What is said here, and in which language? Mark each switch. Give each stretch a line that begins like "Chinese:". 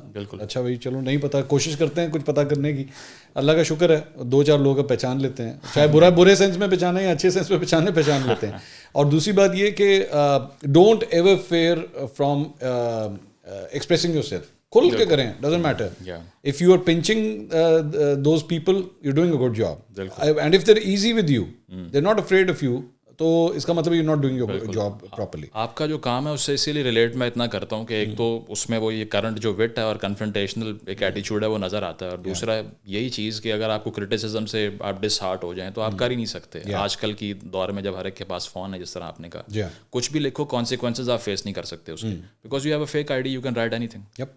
Urdu: بالکل. اچھا بھائی چلو نہیں پتہ, کوشش کرتے ہیں کچھ پتہ کرنے کی. اللہ کا شکر ہے 2-4 لوگ پہچان لیتے ہیں, چاہے برے سینس میں پہچانے یا اچھے سینس میں پہچان لیتے ہیں. اور دوسری بات یہ کہ
English: Don't ever fear from expressing yourself.
Urdu: کھل کے کریں,
English: Doesn't matter. If you are punching those people you doing a good job, and if they are easy with you they are not afraid of you,
Urdu: تو اس کا مطلب
English: You not doing your job properly.
Urdu: آپ کا جو کام ہے اس سے اسی لیے ریلیٹ میں اتنا کرتا ہوں کہ ایک تو اس میں وہ یہ کرنٹ جو وٹ ہے اور کنفرنٹیشنل ایک ایٹیچیوڈ ہے وہ نظر آتا ہے, اور دوسرا یہی چیز کہ اگر آپ کو کرٹیسزم سے آپ ڈس ہارٹ ہو جائیں تو آپ کر ہی نہیں سکتے. آج کل کی دور میں جب ہر ایک کے پاس فون ہے, جس طرح آپ نے کہا, کچھ بھی لکھو کانسیکوینسز آپ فیس نہیں کر سکتے اس کے,
English: Because you have a fake I D, you can write anything.